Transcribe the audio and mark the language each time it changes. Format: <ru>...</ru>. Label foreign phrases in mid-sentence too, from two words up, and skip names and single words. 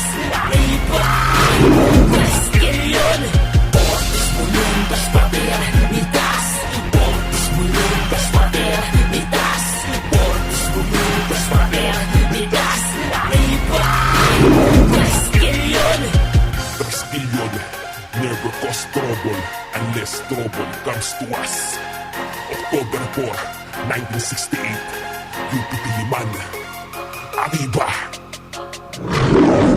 <es>Arriba Castillon. Portis Mulundas Pader, Nitas. Portis Mulundas Pader, Nitas. Portis Mulundas Pader, Nitas. Arriba Castillon.</es> <en>Castillon never cause trouble unless trouble comes to us. October 4, 1968, UP Diliman.</en> <es>Arriba!</es>